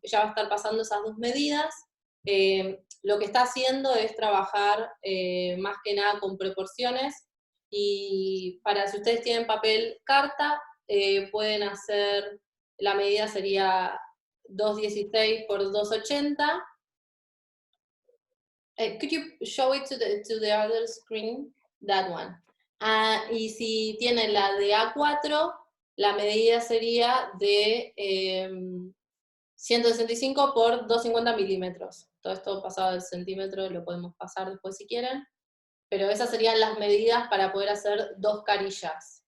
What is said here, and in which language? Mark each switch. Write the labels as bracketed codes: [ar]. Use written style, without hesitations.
[es] Ella va a estar pasando esas dos medidas. Lo que está haciendo es trabajar más que nada con proporciones, y si ustedes tienen papel carta, pueden hacer, la medida sería 216 por 280. [en] Could you show it to the other screen? That one. [es] Y si tienen la de A4, la medida sería de 165 por 250 milímetros. Todo esto pasado del centímetro lo podemos pasar después si quieren. Pero esas serían las medidas para poder hacer dos carillas.